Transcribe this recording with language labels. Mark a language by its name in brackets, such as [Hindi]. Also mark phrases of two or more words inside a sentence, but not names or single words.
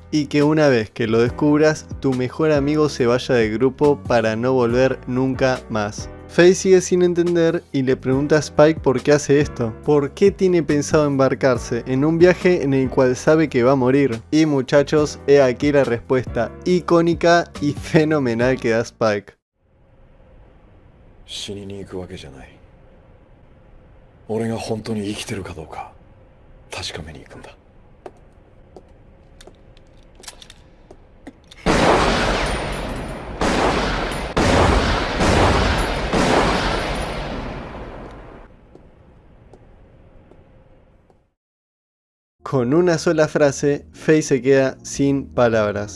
[Spanish] Y que una vez que lo descubras, tu mejor amigo se vaya del grupo para no volver nunca más. Faye sigue sin entender y le pregunta a Spike por qué hace esto. ¿Por qué tiene pensado embarcarse en un viaje en el cual sabe que va a morir? Y muchachos, he aquí la respuesta icónica y fenomenal que da Spike. [Japanese] 死にに行くわけじゃない。俺が本当に生きてるかどうか確かめに行くんだ。 [Spanish] Con una sola frase, Faye se queda sin palabras.